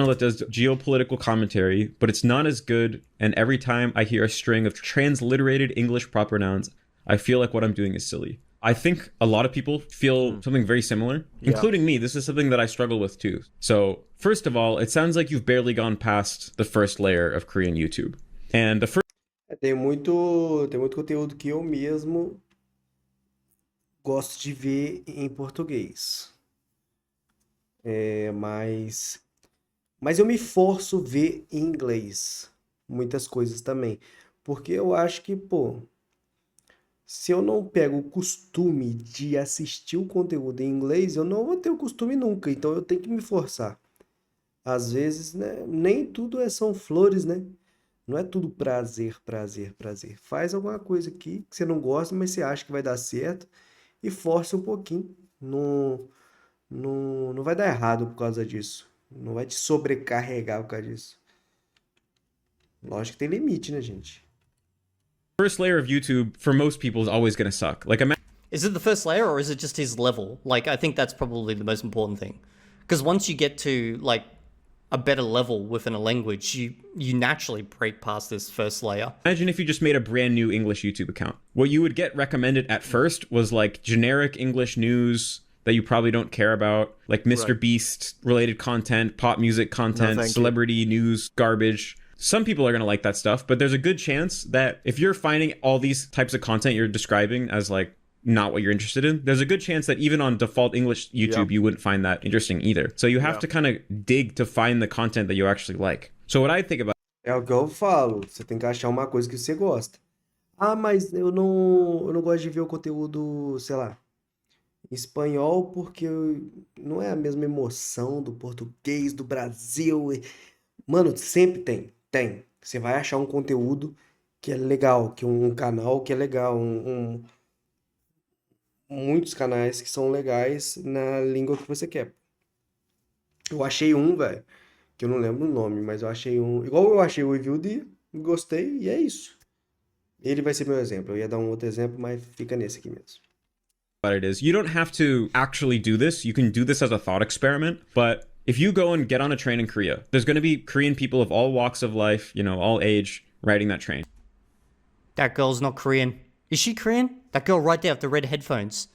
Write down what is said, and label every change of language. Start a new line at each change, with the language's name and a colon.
English: That does geopolitical commentary, but it's not as good. And every time I hear a string of transliterated English proper nouns, I feel like what I'm doing is silly. I think a lot of people feel something very similar, including me. This is something that I struggle with too. So first of all, it sounds like you've barely gone past the first layer of Korean YouTube. And the first
Portuguese: Tem muito conteúdo que eu mesmo gosto de ver em português. Mas eu me forço ver em inglês muitas coisas também. Porque eu acho que, se eu não pego o costume de assistir o conteúdo em inglês, eu não vou ter o costume nunca. Então eu tenho que me forçar. Às vezes, né, nem tudo são flores, né? Não é tudo prazer. Faz alguma coisa aqui que você não gosta, mas você acha que vai dar certo e força um pouquinho. Não vai dar errado por causa disso. Não vai te sobrecarregar por causa disso. Lógico que tem limite, né, gente?
English: first layer of YouTube for most people is always going to suck. Like, is it the first layer or is it just his level? Like, I think that's probably the most important thing. Because once you get to, like, a better level within a language, you naturally break past this first layer. Imagine if you just made a brand new English YouTube account. What you would get recommended at first was, like, generic English news, that you probably don't care about, like Mr. Right. Beast related content, pop music content, thank you. celebrity news garbage. Some people are going to like that stuff, but there's a good chance that if you're finding all these types of content you're describing as like not what you're interested in, there's a good chance that even on default English YouTube, you wouldn't find that interesting either. So you have to kind of dig to find the content that you actually like. So what I think about
Portuguese: É o que eu falo, você tem que achar uma coisa que você gosta. Ah, mas eu não gosto de ver o conteúdo, sei lá, em espanhol porque não é a mesma emoção do português do Brasil. Mano, sempre tem. Você vai achar um conteúdo que é legal, que um canal que é legal, muitos canais que são legais na língua que você quer. Eu achei um, velho, que eu não lembro o nome, mas eu achei um, igual eu achei o Review D, gostei e é isso. Ele vai ser meu exemplo. Eu ia dar um outro exemplo, mas fica nesse aqui mesmo.
English: it is you don't have to actually do this. You can do this as a thought experiment, but if you go and get on a train in Korea, there's going to be Korean people of all walks of life, you know, all age, riding that train. That girl's not Korean. Is she Korean? That girl right there with the red headphones.